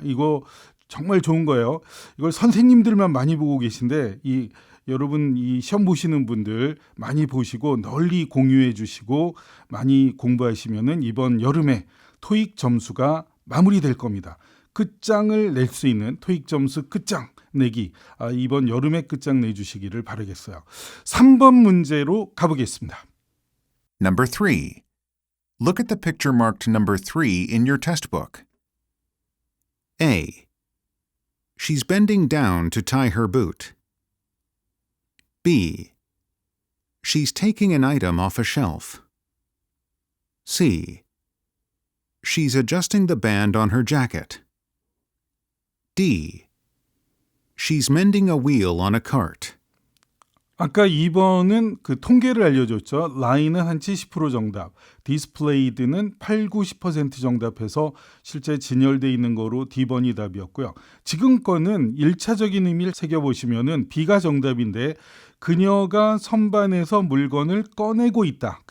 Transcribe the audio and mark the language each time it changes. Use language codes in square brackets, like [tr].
[ko] 이거 정말 좋은 거예요. 이걸 선생님들만 많이 보고 계신데 여러분 이 시험 보시는 분들 많이 보시고 널리 공유해 주시고 많이 공부하시면은 이번 여름에 토익 점수가 마무리될 겁니다. 끝장을 낼 수 있는 토익 점수 끝장 내기 이번 여름에 끝장 내주시기를 바라겠어요. 3번 문제로 가보겠습니다. [en] Number 3. Look at the picture marked number 3 in your test book. A. She's bending down to tie her boot. B. She's taking an item off a shelf. C. She's adjusting the band on her jacket. D. She's mending a wheel on a cart. [ko] 아까 2번은 그 통계를 알려줬죠. 라인은 한 70% 정답, 디스플레이드는 8, 90% 정답해서 실제 진열돼 있는 거로 D번이 답이었고요. 지금 거는 1차적인 의미를 새겨보시면은 B가 정답인데 그녀가 선반에서 물건을 꺼내고 있다.